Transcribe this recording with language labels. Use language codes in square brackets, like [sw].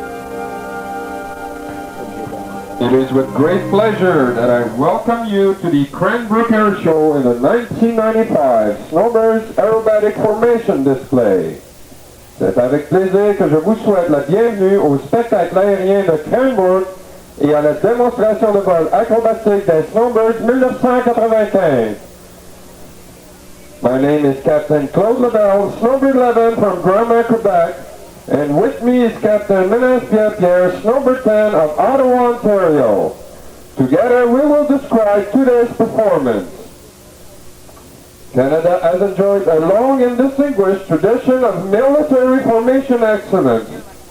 [en] It is with great pleasure that I welcome you to the Cranbrook Airshow in the 1995 Snowbirds Aerobatic Formation Display. [fr] C'est avec plaisir que je vous souhaite la bienvenue au spectacle aérien de Cranbrook et à la démonstration de vol acrobatique des Snowbirds 1995. [en] My name is Captain Claude Lavelle, Snowbird 11 from Grand Quebec, and with me is Captain Menes Pierre, Snowbird 10 of Ottawa, Ontario. Together we will describe today's performance. Canada has enjoyed a long and distinguished tradition of military formation excellence.